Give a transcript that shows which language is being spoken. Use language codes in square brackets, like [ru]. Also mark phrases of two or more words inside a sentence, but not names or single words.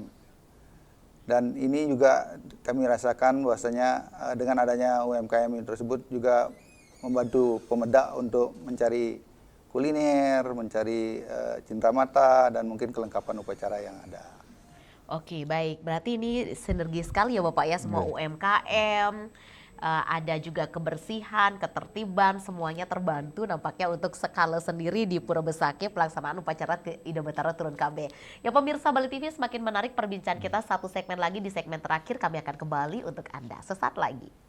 [id] Dan ini juga kami rasakan bahwasanya dengan adanya UMKM ini tersebut juga membantu pemedak untuk mencari kuliner, mencari cindramata, dan mungkin kelengkapan upacara yang ada. Oke, baik. Berarti ini sinergi sekali ya Bapak ya, semua UMKM, ada juga kebersihan, ketertiban, semuanya terbantu nampaknya untuk skala sendiri di Puro Besakih pelaksanaan upacara Ida Betara Turun Kabeh. Ya pemirsa Bali TV, semakin menarik perbincangan kita, satu segmen lagi, di segmen terakhir kami akan kembali untuk Anda sesaat lagi.